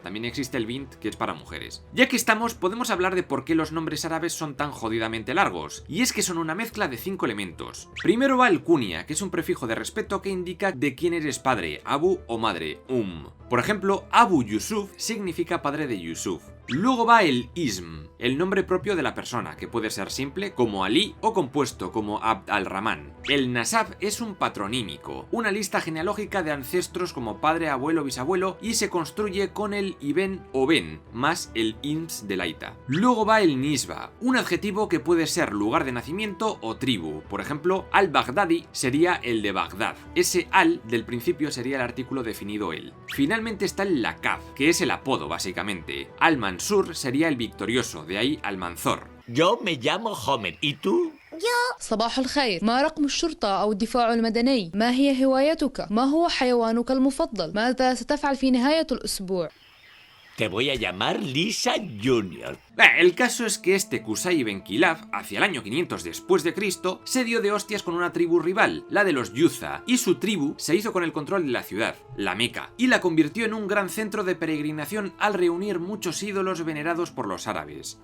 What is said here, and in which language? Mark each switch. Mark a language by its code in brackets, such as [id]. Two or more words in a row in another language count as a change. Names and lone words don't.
[es] También existe el bint, que es para mujeres. Ya que estamos, podemos hablar de por qué los nombres árabes son tan jodidamente largos, y es que son una mezcla de 5 elementos. Primero va el kunia, que es un prefijo de respeto que indica de quién eres padre, abu o madre, Por ejemplo, Abu Yusuf significa padre de Yusuf. Luego va el ism, el nombre propio de la persona, que puede ser simple como Ali o compuesto como Abd al-Rahman. El nasab es un patronímico, una lista genealógica de ancestros como padre, abuelo, bisabuelo, y se construye con el ibn o ben más el ins del aita. Luego va el nisba, un adjetivo que puede ser lugar de nacimiento o tribu. Por ejemplo, al-Baghdadi sería el de Bagdad. Ese al del principio sería el artículo definido el. Finalmente está el laqab, que es el apodo básicamente. Al-Mansur sería el victorioso, de ahí Al-Manzor. Yo me llamo Homer, ¿y tú? [ar] صباح الخير. ما رقم الشرطة أو الدفاع المدني؟ ما هي هوايتك؟ ما هو حيوانك المفضل؟ ماذا ستفعل في نهاية الأسبوع؟ [es] Te voy a llamar Lisa Jr. El caso es que este Qusay ibn Kilab, hacia el año 500 después de Cristo, se dio de hostias con una tribu rival, la de los Yuza, y su tribu se hizo con el control de la ciudad, la Meca, y la convirtió en un gran centro de peregrinación al reunir muchos ídolos venerados por los árabes.